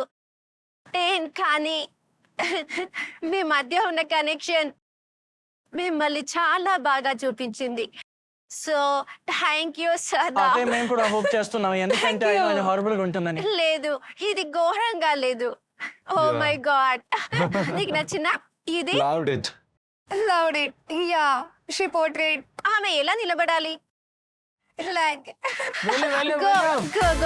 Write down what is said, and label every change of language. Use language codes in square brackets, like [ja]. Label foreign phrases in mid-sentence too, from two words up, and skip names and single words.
[te] కానీ మీ మధ్య ఉన్న కనెక్షన్ మిమ్మల్ని చాలా బాగా చూపించింది. సో [en] thank you [te] సదా. అదే మేము కూడా హోప్ చేస్తున్నాం, ఎందుకంటే ఆయన హారబుల్ గా ఉంటుందని. లేదు, ఇది ఘోరంగా లేదు. [en] oh my god. [te] నీకు నచ్చిన ఇది? [en] Loved it. Loved it. Yeah, she portrayed [te] ఆమె ఎలా నిలబడాలి? [en] like Go, go, go.